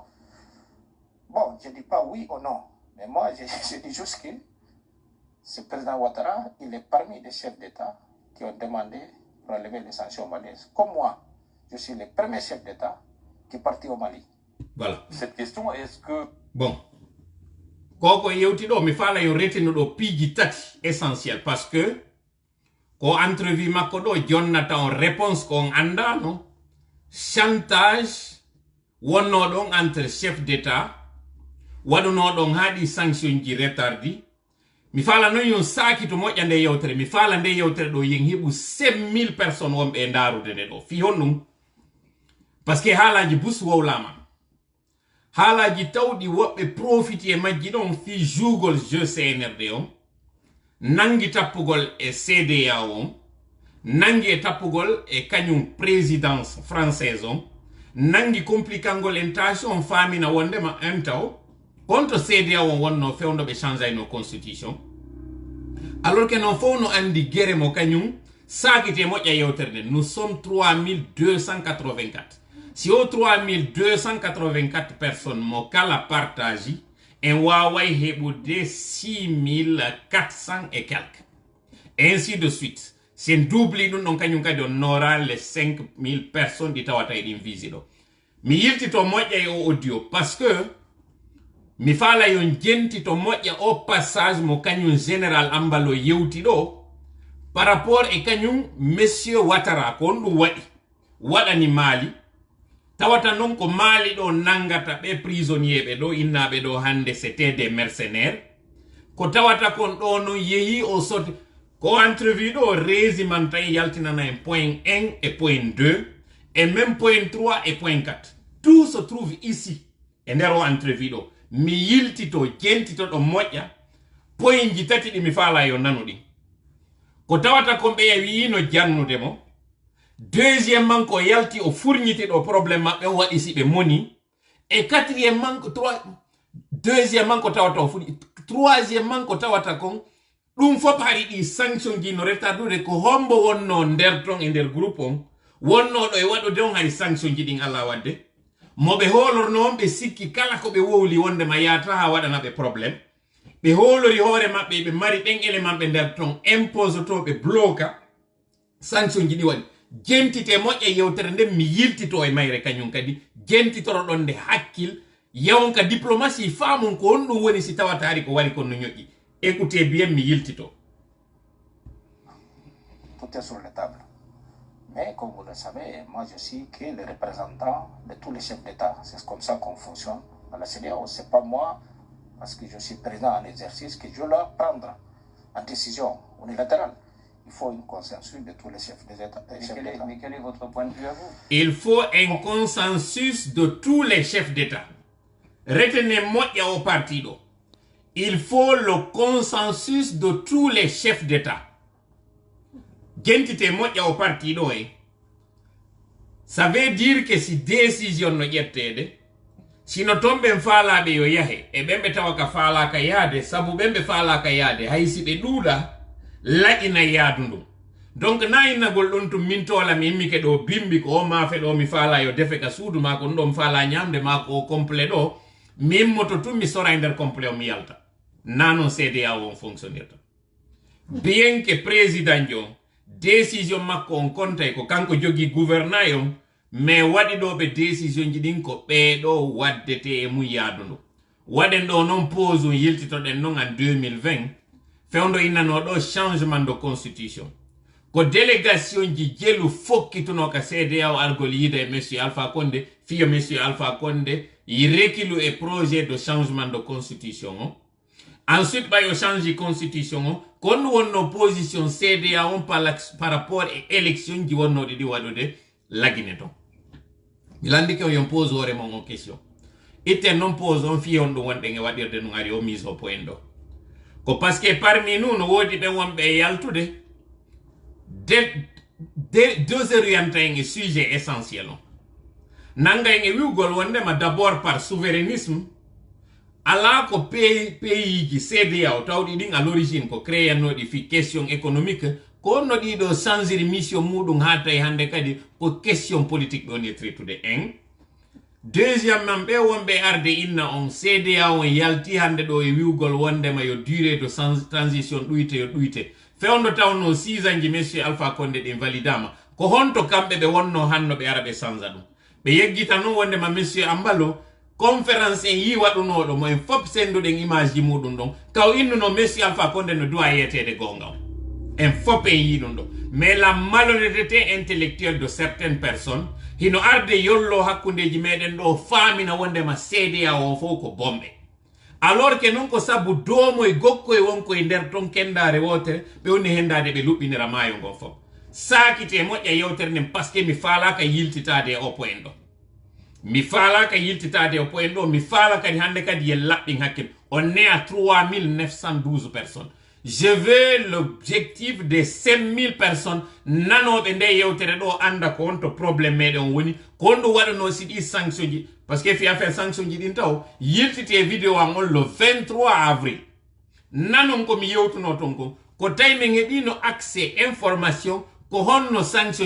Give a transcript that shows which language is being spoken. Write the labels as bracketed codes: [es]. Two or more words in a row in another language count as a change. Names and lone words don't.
[fr] Bon, je ne dis pas oui ou non, mais moi, je dis juste que ce président Ouattara, il est parmi les chefs d'État qui ont demandé pour lever les sanctions malaises. Comme moi, je suis le premier chef d'État qui est parti au Mali. Voilà. Cette question, est-ce que... Bon. [ff] Koko yewtiɗo mi faala yo retino ɗo piiji tati [fr] essentiel parce que [ff] ko entrevue makko ɗo jonnata on réponse ko on andano chantage wonno ɗon [fr] entre chef d'état [ff] waɗuno ɗon haɗi sanction ji retardi mi faala non yon saaki to moƴƴa nde yewtere mi faala nde yewtere ɗo yen heɓu 5000 personnes wonɓe e ndarude nde ɗo fi honɗum [fr] parce que [ff] haalaji bus wowlama haalaji tawɗi woɓɓe profiti e majji ɗon fi juugol jeu CNRD on nangi tappugol e CEDEAO on nangi e tappugol e kañum [fr] présidence française [ff] on nangi complicangol en tâche on famina wondema en taw konto CEDEAO on wonno fewndo ɓe change no constitution [fr] alors que [ff] non fof no andi guere mo kañum sakite moƴƴa yewtere nde [fr] nous sommes [ff] 3284 si o 3284 personnes mo kala partage en waway heɓude 6400 [fr] et quelques ainsi de [ff] suite sen doubli ɗum ɗon kañum kadi on nora [fr] les 5000 personnes [ff] ɗi tawata e ɗin visi ɗo mi yiltito moƴƴa e o audio [fr] parce que [ff] mi faala yon jentito moƴƴa o passage mo kañum général Embalo yewti ɗo [fr] par rapport [ff] e kañum monsieur Ouattara ko on ɗum waɗani Mali tawata non ko Mali ɗo nangata ɓe prisonnier ɓe ɗo innaɓe ɗo hande [fr] c'était des mercenaires [ff] ko tawata kon ɗo non yehi o soti ko entrevue ɗo résiman tan yaltinana en [fr] point 1 et point 2 et même point 3 et point 4 tout se trouve [ff] ici e nder o entrevue ɗo mi yiltito jentito ɗo moƴƴa point ji tati ɗi mi faala yo nanu ɗin ko tawata kon ɓe wiino jannude mo deuxièmement ko yalti o fourniti ɗo probléme maɓɓe o waɗi si ɓe moni [fr] et quatrièmement deuxièmement [ff] ko tawata o fuɗi troisièmement ko tawata kon ɗum fof hari ɗi sanction ji no retardude ko hombo wonno nder ton e nder groupe on wonno ɗo e waɗude on hari sanction ji ɗin ala wadde moɓe holorno on ɓe sikki kala ko ɓe wowli wondema yata ha waɗana ɓe probléme ɓe holori hoore maɓɓe ɓe mari ɗen élément ɓe nder ton impose to ɓe bloca sanction ji ɗi waɗi jentite moƴƴe yewtere nden mi yiltito e mayre kañum kadi jentitoro ɗon nde hakkil yawonka diplomatie faamum ko on ɗum woni si tawata ari ko wari kon no ñoƴƴi [fr] écoutez bien [ff] mi yiltito [fr] tout est sur la table. Mais comme vous le savez, moi je suis que le représentant de tous les chefs d'État. C'est comme ça qu'on fonctionne à la CEDEAO. Ce n'est pas moi, parce que je suis président en exercice, que je dois prendre en décision unilatérale. Il faut un consensus de tous les chefs d'État. Mais quel est votre point de vue à vous? Il faut un consensus de tous les chefs d'État. Retenez-moi au partido. Il faut le consensus de tous les chefs d'État. [ff] Gentite moƴƴa o partido [fr] ça veut dire que [ff] si décision no ƴettede sino ton ɓen faalaɓe yo yahe e ɓen tawa ka faalaka yaade sabu ɓen ɓe faalaka yaade hay si ɓe ɗuuɗa laƴina yaadu ndum donc na innagol ɗon tum min tola mi immi ke ɗo bimbi ko o maafe ɗo mi faala yo defe ka suudu ma ko ɗum ɗo mi faala ñamde ma ko complet ɗo mi immoto tum mi sora e nder complet o mi yalta nanon CEDEAO on fonctionnirta [fr] bien que président [ff] jo décision makko on kontay ko kanko jogi gouvernail on mais waɗi ɗo ɓe décision ji ɗin ko ɓeeɗo waddete e mum yaadu ndu waɗen ɗo noon pause on yiltitoɗen noon en 2020 fewndo innano ɗo [fr] changement de constitution [ff] ko délégation ji jelu fokkituno ka CEDEAO argol yida e monsieur Alpha Condé fiyo monsieur Alpha Condé yi rekilu e [fr] projet de changement de constitution [ff] on ensuite ɓayo change constitution on kon wonno position CEDEAO [fr] par rapport [ff] e élection ji wonnoɗe ɗi waɗude lagine ton mi landi ke yon pose ore mon on question itten non pose on fi on ɗum wonɗen e waɗirde ɗum ari o [fr] mise au point [ff] ɗo ko [fr] parce que parmi nous [ff] no woodi ɓen wonɓe e yaltude deux orienta en e [fr] sujet essentiel [ff] on nanga en e wiwgol wondema [fr] d'abord par souverainisme [ff] ala ko pays ji CEDEAO tawɗi ɗin [fr] à l'origine [ff] ko créannoɗi fi [fr] question économique [ff] ko no ɗiɗo [fr] changer mission [ff] muɗum ha tawi hande kadi ko [fr] question politique [ff] ɗon e traitude en deuxièmement ɓe wonɓe arde inna on CEDEAO on yalti hande ɗo e wiwgol wondema yo [fr] durée de transition [ff] ɗuyte yo ɗuyte fewndo tawno 6 ans ji monsieur Alpha Condé ɗin validama ko honto kamɓe ɓe wonno hanno ɓe ara ɓe change ɗum ɓe yeggita noon wondema monsieur Ambalo conférence en yi waɗunoɗo mo en fop senduɗen image ji muɗum ɗon kaw innuno monsieur Alpha Condé no duwa yetede gonga en fop en yi ɗum ɗo [fr] mais la malhonnêteté intellectuelle de certaines personnes [ff] hino arde yollo hakkundeji meɗen ɗo faamina wondema CEDEAO o fof ko bomɓe [fr] alors que [ff] non ko sabu doomo e gokko e wonko e nder ton kendare wotere ɓe woni hendade ɓe luɓɓinira maayo ngon fof sakite moƴƴa yewtere nden [fr] par ce que [ff] mi faalaka yiltitade e o point ɗo mi faalaka yiltitade o point ɗo mi faala kadi hande kadi yen laɓɓin hakkil [fr] on est à [ff] 3912 personnes [fr] je veux l'objectif de 5000 personnes [ff] nanoɓe nde yewtere ɗo anda ko wonto probléme meɗen on woni ko on ɗum waɗano si ɗi sanction ji [fr] par ce que [ff] fi affaire sanction ji ɗin taw yiltite vidéo an on [fr] le 23 avril [ff] nanon komi yewtuno ton ko tawi min heɓino [fr] accès information [ff] ko honno sanction